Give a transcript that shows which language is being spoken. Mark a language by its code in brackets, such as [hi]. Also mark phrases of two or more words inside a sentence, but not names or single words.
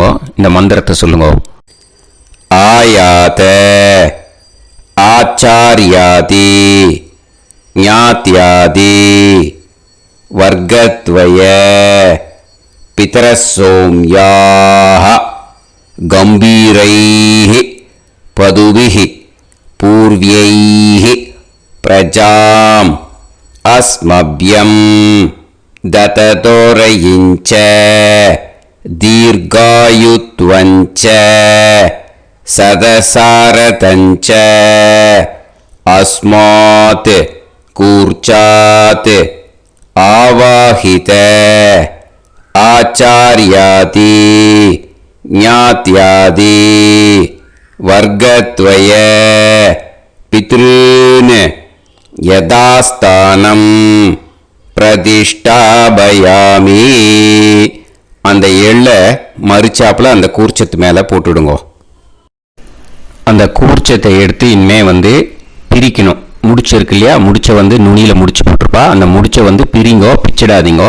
[ta] இந்த மந்திரத்தை சொல்லுங்க. [sa] आयात आचार्यादि ज्ञात्यादि वर्गद्वय पितरः सोम्याः गम्भीरैः पथिभिः पूर्व्यैः प्रजाम् अस्मभ्यं दततोरयिञ्च दीर्घायुत्वञ्च सदसारतञ्च अस्मात् कूर्चात् आवाहित आचार्यादि ज्ञात्यादि वर्गत्वय पितॄन् यथास्थानं प्रतिष्ठापयामि. [ta] அந்த எள்ளை மறிச்சாப்பில் அந்த கூர்ச்சத்து மேலே போட்டுடுங்க. அந்த கூர்ச்சத்தை எடுத்து இனிமே பிரிக்கணும். முடிச்சு இருக்கு இல்லையா? முடிச்சை நுனியில் முடிச்சு போட்டிருப்பா. அந்த முடிச்சை பிரிங்கோ, பிச்சிடாதீங்கோ.